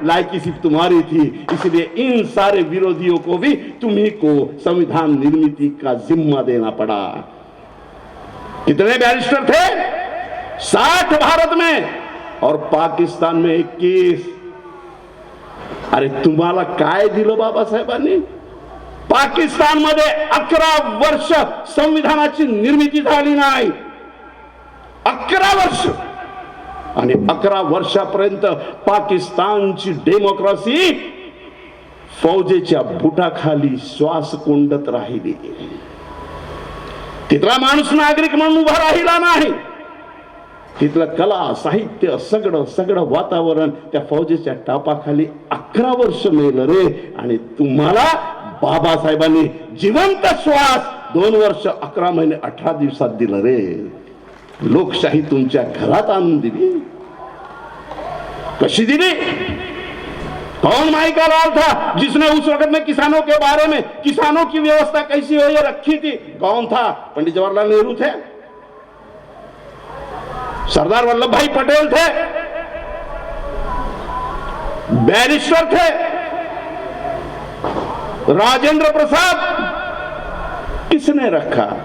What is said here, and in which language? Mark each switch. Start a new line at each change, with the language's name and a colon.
Hindi: लायकी सिर्फ तुम्हारी थी. इसलिए इन सारे विरोधियों को भी तुम्ही को संविधान निर्मिती का जिम्मा देना पड़ा. कितने बैरिस्टर थे? 60 भारत में और पाकिस्तान में 21.
Marathi: अरे तुम्हाला काय दिलं बाबासाहेबांनी? पाकिस्तान मध्ये 11 वर्ष संविधानाची निर्मिती झाली नाही. 11 वर्ष. आणि 11 वर्षापर्यंत पाकिस्तानची डेमोक्रेसी फौजेच्या बुटाखाली श्वास कोंडत राहिली. तिथला माणूस नागरिक म्हणून उभा राहिला नाही. तिथलं कला साहित्य सगळं वातावरण त्या फौजेच्या टापाखाली 11 वर्ष मेलं रे. आणि तुम्हाला बाबासाहेबांनी जिवंत श्वास 2 वर्ष 11 महिने 18 दिवसात दिलं रे. लोकशाही तुमच्या घरात आणून दिली. कशी दिली?
Hindi: कौन माइका लाल था जिसने उस वक्त में किसानों के बारे में, किसानों की व्यवस्था कैसी हो ये रखी थी? कौन था? पंडित जवाहरलाल नेहरू थे, सरदार वल्लभ भाई पटेल थे, बैरिस्टर थे, राजेंद्र प्रसाद। किसने रखा?